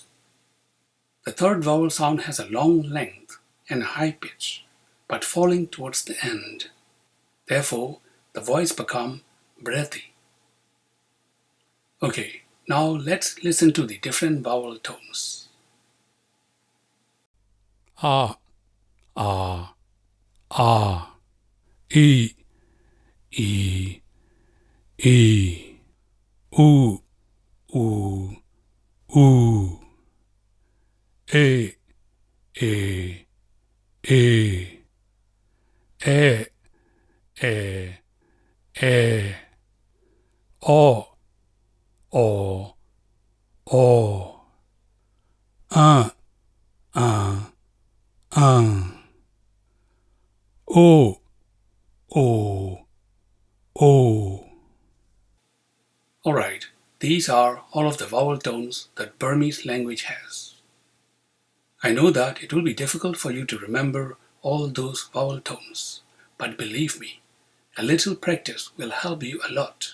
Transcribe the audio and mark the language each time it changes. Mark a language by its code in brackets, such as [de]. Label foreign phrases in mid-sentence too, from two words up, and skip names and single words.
[en] The third vowel sound has a long length and a high pitch, but falling towards the end. Therefore, the voice becomes breathy. Okay, now let's listen to the different vowel tones. A, A, A, E, E, E, U, U, U, E, E, E, E, E, E, O, O, O, O, O, O. Alright, these are all of the vowel tones that Burmese language has. I know that it will be difficult for you to remember all those vowel tones, but believe me, a little practice will help you a lot.